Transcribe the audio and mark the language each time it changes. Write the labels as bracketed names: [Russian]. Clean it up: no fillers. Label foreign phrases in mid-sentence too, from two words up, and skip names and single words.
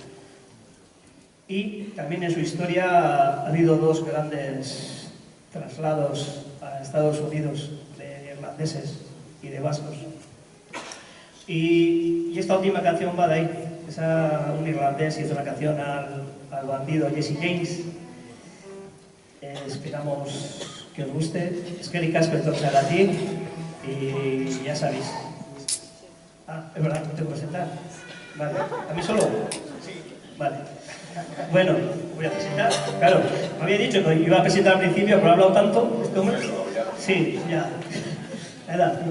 [Spanish] Y también en su historia ha habido 2 grandes traslados a Estados Unidos de irlandeses y de vascos. Y esta última canción va de ahí. Un irlandés hizo una canción al bandido Jesse James. Esperamos que os guste. [Basque] Eskerrik asko etortzeagatik [Spanish] y ya sabéis. Es verdad, no tengo que presentar. Vale, ¿a mí solo? Vale. Bueno, voy a presentar. Claro, me había dicho que iba a presentar al principio, pero he hablado tanto. ¿Este hombre? Sí, ya. ¿Verdad? ¿No?